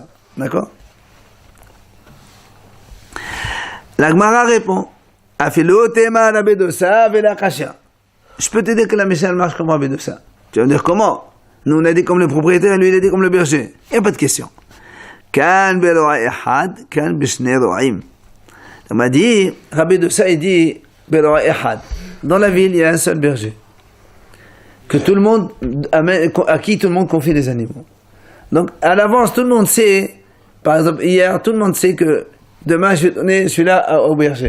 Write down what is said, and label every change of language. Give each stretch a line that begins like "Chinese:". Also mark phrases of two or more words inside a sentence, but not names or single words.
French: D'accord? La Gemara répond.
Aramaic: אפילו תימא רבי דוסא ולא קשיא.
French: Je peux te dire que la Mishnah, elle marche comme Rabbi Dossa. Tu vas me dire comment? Nous, on a dit comme le propriétaire, lui, il a dit comme le berger. Il n'y a pas de question.
Aramaic: כאן ברועה אחד, כאן בשני רועים.
French: On m'a dit, Rabbi Dossa, il dit,
Aramaic: ברועה אחד.
French: Dans la ville, il y a un seul berger. Que tout le monde, à qui tout le monde confie les animaux. Donc, à l'avance, tout le monde sait, par exemple, hier, tout le monde sait que demain, je vais donner celui-là au berger.